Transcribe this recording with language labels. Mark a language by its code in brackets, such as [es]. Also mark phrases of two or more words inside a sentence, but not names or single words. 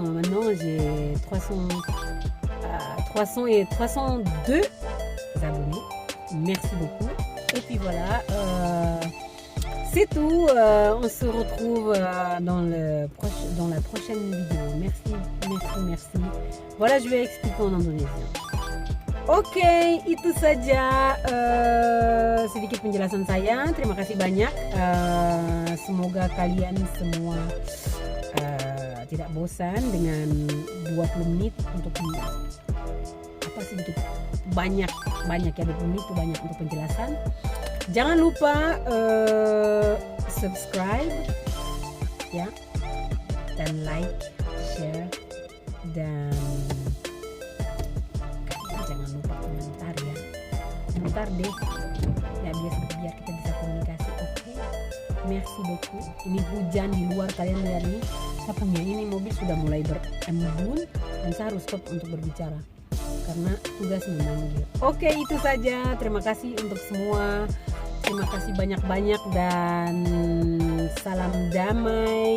[fr] Maintenant, j'ai 302 abonnés. Merci beaucoup. Et puis voilà, c'est tout. On se retrouve dans la prochaine vidéo. Merci. Voilà, je vais expliquer en indonésien. [id] Oke, itu saja sedikit penjelasan saya. Terima kasih banyak. Semoga kalian semua tidak bosan dengan 20 menit untuk sedikit banyak ya, 20 menit itu banyak untuk penjelasan. Jangan lupa subscribe ya, dan [en] like, share, [id] dan jangan lupa komentar ya. Komentar deh ya, biar kita bisa komunikasi. Oke. [fr] Merci beaucoup. [id] Ini hujan di luar, kalian lihat nih. Saya punya ini mobil sudah mulai berembun dan saya harus stop untuk berbicara karena tugas memanggil. Oke, itu saja. Terima kasih untuk semua. Terima kasih banyak-banyak dan salam damai.